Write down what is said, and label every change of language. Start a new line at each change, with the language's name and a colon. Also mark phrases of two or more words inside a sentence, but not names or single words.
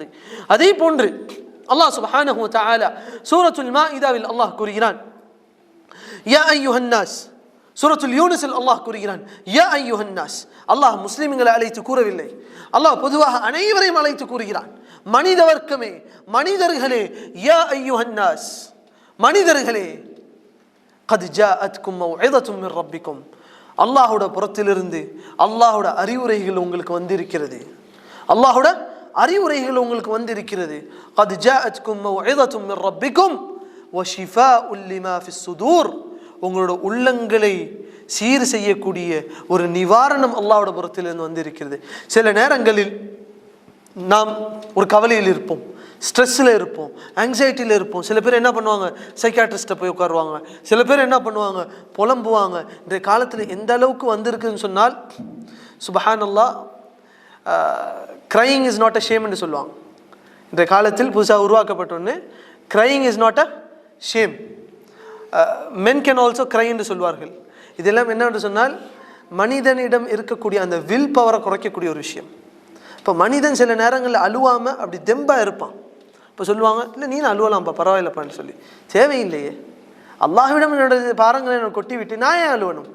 Tamil: அதே போன்று அல்லாஹ்
Arabic: سبحانه وتعالى
Tamil: சூரத்துல் மாஇதாவில் அல்லாஹ் கூறுகிறான்,
Arabic: يا أيها الناس.
Tamil: சூரத்துல் யூனுஸில் அல்லாஹ் கூறுகிறான்,
Arabic: يا أيها الناس.
Tamil: அல்லாஹ் முஸ்லிம்களை அழைத்து கூறவில்லை, அல்லாஹ் பொதுவாக அனைவரையும் அழைத்து கூறுகிறான். மனித வர்க்கமே, மனிதர்களே,
Arabic: يا أيها الناس,
Tamil: மனிதர்களே,
Arabic: قد جاءتكم موعظة من ربكم,
Tamil: அல்லாஹ்வுட புறத்திலிருந்து அல்லாஹ்வுட அறிவுரைகள் உங்களுக்கு வந்திருக்கிறது. அல்லாஹ்வுட அறிவுரைகள் உங்களுக்கு வந்திருக்கிறது.
Arabic: قد جاءتكم موعظة من ربكم وشفاء لما في الصدور,
Tamil: உங்களோட உள்ளங்களை சீர் செய்யக்கூடிய ஒரு நிவாரணம் அல்லாஹ்வுட புறத்திலிருந்து வந்திருக்கிறது. சில நேரங்களில் நாம் ஒரு கவலையில் இருப்போம், ஸ்ட்ரெஸ்ஸில் இருப்போம், ஆங்ஸைட்டியில் இருப்போம். சில பேர் என்ன பண்ணுவாங்க, சைக்காட்ரிஸ்ட்டை போய் உட்காருவாங்க. சில பேர் என்ன பண்ணுவாங்க, புலம்புவாங்க. இன்றைய காலத்தில் எந்த அளவுக்கு வந்திருக்குன்னு சொன்னால், சுப்ஹானல்லாஹ்,
English: crying is not a shame
Tamil: என்று சொல்லுவாங்க. இன்றைய காலத்தில் புதுசாக உருவாக்கப்பட்டோன்னு
English: crying is not a shame, men can also cry
Tamil: என்று சொல்வார்கள். இதெல்லாம் என்னென்று சொன்னால், மனிதனிடம் இருக்கக்கூடிய அந்த
English: will power
Tamil: குறைக்கக்கூடிய ஒரு விஷயம். இப்போ மனிதன் சில நேரங்களில் அழுவாமல் அப்படி தெம்பாக இருப்பான். இப்போ சொல்லுவாங்க, இல்லை நீ அழுவலாம்ப்பா, பரவாயில்லப்பான்னு சொல்லி. தேவையில்லையே, அல்லாஹ்விடம் என்னோட பாரங்களை என்னை கொட்டி விட்டு நான் ஏன் அழுவணும்?